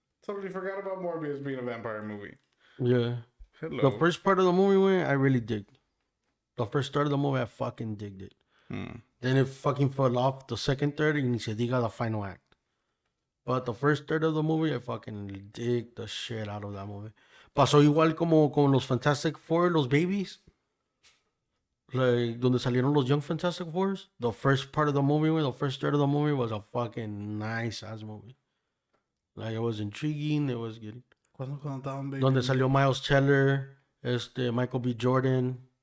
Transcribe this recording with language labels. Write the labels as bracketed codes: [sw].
[en] Totally forgot about Morbius being a vampire movie. Yeah. Hello. The first part of the movie, güey, I really digged. The first start of the movie, I fucking digged it. Then it fucking fell off the second third, [es] y ni se diga [en] the final act. But the first third of the movie, I fucking dig the shit out of that movie. [es] Pasó igual como con los Fantastic Four, los babies. [en] Like, [es] donde salieron los Young Fantastic Fours. [en] The first part of the movie, the first third of the movie was a fucking nice ass movie. Like, it was intriguing, it was good. [es] ¿Cuándo estaban baby? Donde salió Miles Teller, Michael B. Jordan.